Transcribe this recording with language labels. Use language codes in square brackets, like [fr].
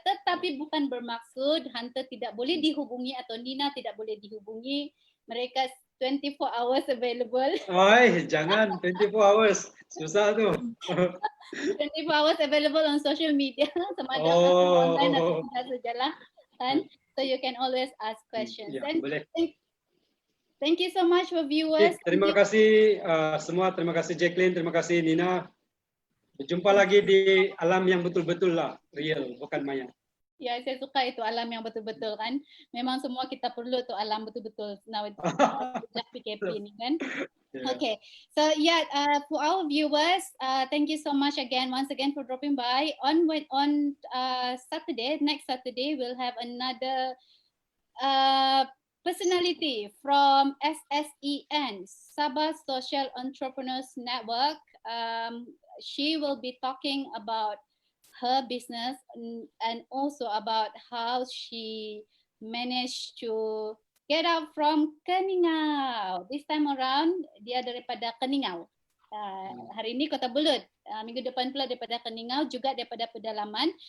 [ms] Tetapi bukan bermaksud Hunter tidak boleh dihubungi atau Nina tidak boleh dihubungi. [en] Mereka 24 hours available. [ms] Ay, jangan [en] 24 hours. [ms] Susah tu. [en] 24 hours available on social media. [ms] Sama ada online atau tidak sajalah. Kan? [en] So you can always ask questions. [ms] Ya, [en] And [ms] boleh. [en] thank you so much for viewers. [ms] Terima kasih semua. Terima kasih Jacqueline. Terima kasih Nina. Berjumpa lagi di alam yang betul-betul lah. Real, bukan maya. Ya, saya suka itu alam yang betul-betul kan. Memang semua kita perlu tu alam betul-betul nowadays. PKP ni kan. [en] Okay, so yeah, for our viewers, thank you so much once again for dropping by. On Saturday, next Saturday, we'll have another personality from SSEN, Sabah Social Entrepreneurs Network. She will be talking about her business and also about how she managed to get out from Keningau. This time around, [ms] dia daripada Keningau. Hari ini Kota Belud. Minggu depan pula daripada Keningau, juga daripada pedalaman.